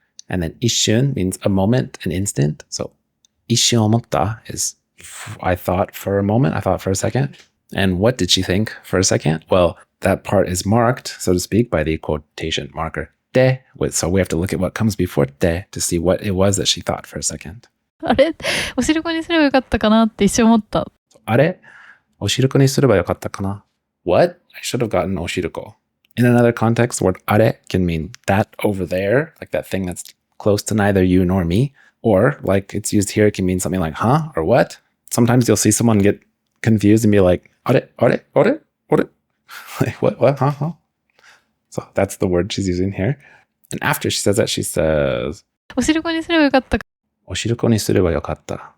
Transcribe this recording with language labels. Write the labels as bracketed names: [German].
[English] And then isshin means a moment, an instant. So isshin omotta is I thought for a moment, I thought for a second. And what did she think for a second? Well, that part is marked, so to speak, by the quotation marker de. So we have to look at what comes before de to see what it was that she thought for a second. [Japanese] あれお汁粉にすればよかったかなって一瞬思った。あれお汁粉にすればよかったかな? [English] What? I should have gotten oshiruko. In another context, the word are can mean that over there, like that thing that's close to neither you nor me. Or like it's used here, it can mean something like huh or what. Sometimes you'll see someone get confused and be like, are? Like what, huh? So that's the word she's using here. And after she says that, she says, [Japanese] お汁粉にすればよかったか。お汁粉にすればよかった.